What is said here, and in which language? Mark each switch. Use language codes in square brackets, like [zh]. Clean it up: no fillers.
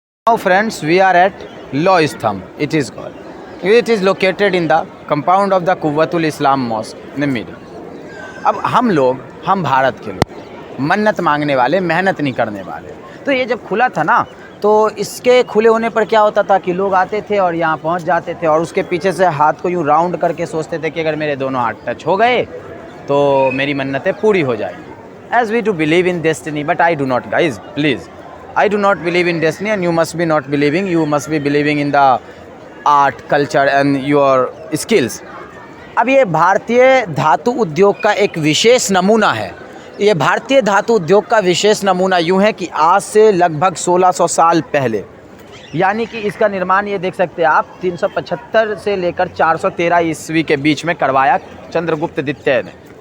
[en] Now friends, we are at Law Istham, it is called. It is located in the compound of the Quwwatul Islam Mosque in the middle. [hi] अब हम भारत के लोग मन्नत मांगने वाले, मेहनत नहीं करने वाले, तो ये जब खुला था ना, तो इसके खुले होने पर क्या होता था कि लोग आते थे और यहाँ पहुँच जाते थे और उसके पीछे से हाथ को यूँ राउंड करके सोचते थे कि अगर मेरे दोनों हाथ टच हो गए तो मेरी मन्नतें पूरी हो जाएंगी. [en] As we do believe in destiny, but I do not, guys, please. I do not believe in destiny and you must be not believing. You must be believing in the art, culture and your skills. [hi] अब ये भारतीय धातु उद्योग का एक विशेष नमूना है. ये भारतीय धातु उद्योग का विशेष नमूना यूँ है कि आज से लगभग 1600 साल पहले, यानी कि इसका निर्माण ये देख सकते हैं आप 375 से लेकर 413 ईस्वी के बीच में करवाया चंद्रगुप्त द्वितीय ने.